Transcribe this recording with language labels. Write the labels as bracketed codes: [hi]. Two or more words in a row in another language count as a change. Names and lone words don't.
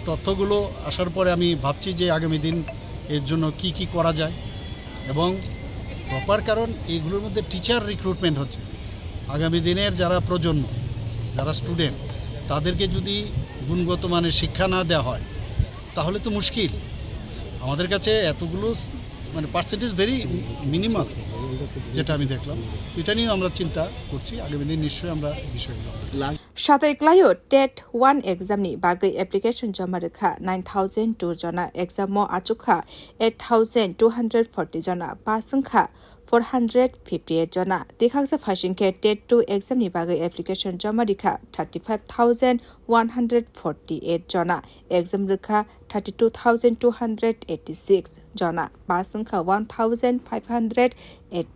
[bn] তথ্যগুলো আসার পরে আমি ভাবছি যে আগামী দিন এর জন্য কি করা যায় এবং প্রপার কারণ এইগুলোর মধ্যে [en] teacher recruitment [bn] হচ্ছে আগামী দিনের যারা প্রজন্ম যারা স্টুডেন্ট তাদেরকে যদি গুণগত মানের শিক্ষা না দেওয়া হয় তাহলে তো মুশকিল আমাদের কাছে এতগুলো মানে [en] percentage very minimum [bn] যেটা আমি দেখলাম এটা নিয়ে আমরা চিন্তা করছি আগামী দিন নিশ্চয়ই আমরা বিষয়গুলো [trp] সাতাই ক্লাইও টেট 1 exam ni bagai application jama rekha 9002 jana exam mo achukha 8240 jana passing kha 458 jana dekhaksa phashing ke tet 2 exam ni bagai application jama rekha 35148 jana exam rekha 32286 jana passing kha 1589 jana.